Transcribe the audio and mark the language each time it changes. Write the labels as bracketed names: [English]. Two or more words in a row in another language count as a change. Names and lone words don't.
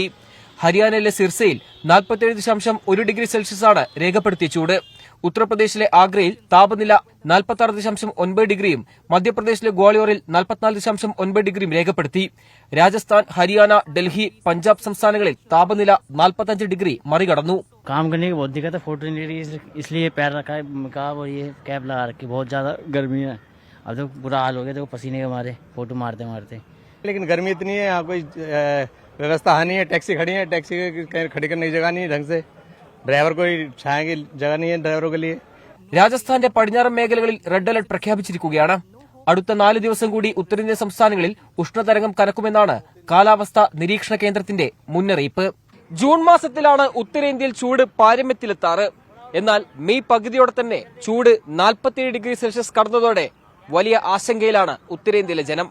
[Malayalam] ഹരിയാനയിലെ സിർസയിൽ 47.1 [English] degree Celsius [Malayalam] രേഖപ്പെടുത്തിയ ചൂട്. ഉത്തർപ്രദേശിലെ ആഗ്രയിൽ താപനില 46.9 ഡിഗ്രിയും മധ്യപ്രദേശിലെ ഗ്വാളിയോറിൽ 44.9 ഡിഗ്രിയും രേഖപ്പെടുത്തി. രാജസ്ഥാൻ, ഹരിയാന, ഡൽഹി, പഞ്ചാബ് സംസ്ഥാനങ്ങളിൽ താപനില 45 ഡിഗ്രി മറികടന്നു. [Hindi] काम करने की बहुत दिक्कत है, फोटो नहीं रही, इसलिए पैर रखा है, कहा वो ये कैप लगा रखी, बहुत ज़्यादा गर्मी है, अब तो बुरा हाल हो गया, देखो पसीने के मारे फोटो मारते मारते लेकिन गर्मी इतनी है, यहाँ कोई व्यवस्था है नहीं है। टैक्सी खड़ी है, टैक्सी कहीं खड़ी करने की जगह नहीं है ढंग से। ड्राइवर कोई छाया की जगह नहीं है ड्राइवरों के लिए। [Malayalam] രാജസ്ഥാന്റെ പടിഞ്ഞാറൻ മേഖലകളിൽ [English] red alert [Malayalam] പ്രഖ്യാപിച്ചിരിക്കുകയാണ്. അടുത്ത 4 ദിവസം കൂടി ഉത്തരേന്ത്യൻ സംസ്ഥാനങ്ങളിൽ ഉഷ്ണതരംഗം കനക്കുമെന്നാണ് കാലാവസ്ഥാ നിരീക്ഷണ കേന്ദ്രത്തിന്റെ മുന്നറിയിപ്പ്. ജൂൺ മാസത്തിലാണ് ഉത്തരേന്ത്യയിൽ ചൂട് പാരമ്യത്തിലെത്താറ്. എന്നാൽ മെയ് പകുതിയോടെ തന്നെ ചൂട് 47 [English] degree Celsius [Malayalam] കടന്നതോടെ വലിയ ആശങ്കയിലാണ് ഉത്തരേന്ത്യയിലെ ജനം.